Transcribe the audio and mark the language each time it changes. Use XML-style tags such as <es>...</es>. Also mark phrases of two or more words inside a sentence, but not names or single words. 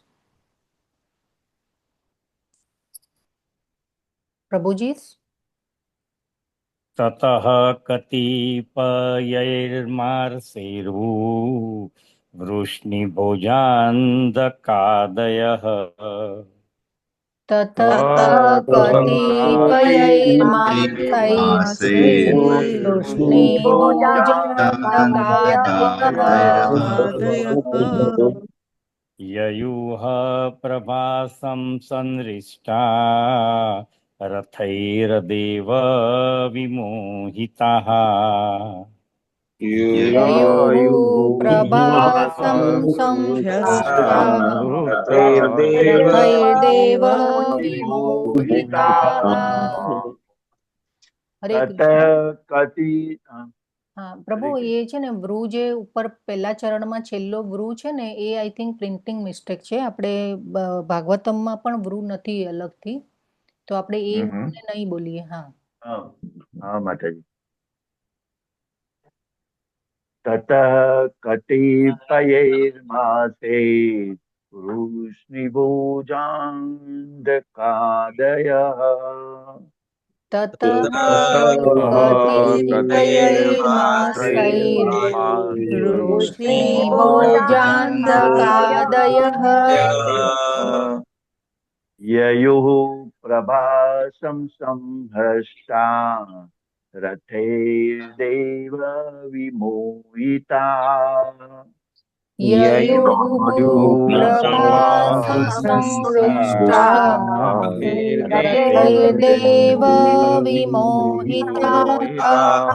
<gu>પ્રભુજી.</gu> <sa>તતઃ કતિપયૈર્માસૈર્ વૃષ્ણિભોજાન્ધકાદયઃ. ततः कतिपयैर्मासैर् वृष्णिभोजान्धकादयः. ययुः प्रभासं संरिष्टा रथैर्देव विमोहिताः. ययुः प्रभासं संरिष्टा रथैर्देव विमोहिताः. हरे कृष्ण.</sa> <gu>હા પ્રભુ હરે એ છે ને વૃ જે ઉપર પહેલા ચરણમાં છેલ્લો વૃ છે ને એ</gu> <en>I think printing mistake</en> <gu>છે. આપણે ભાગવતમમાં પણ વૃ નથી અલગથી, તો આપણે એ હમ હમ. વૃને નહીં બોલીએ. હા હા હા માતાજી.</gu> <sa>તતઃ કતિપયૈર્માસે વૃષ્ણિભુજાંધકાદયઃ તતઃ કતિપયૈર્માસૈर्वृष्णिभोजान्धकादयः ययुः प्रभासं संहृष्टा रथैर्देव विमोहिता ययुः प्रभासं संहृष्टा रथैर्देव विमोहिताः</sa>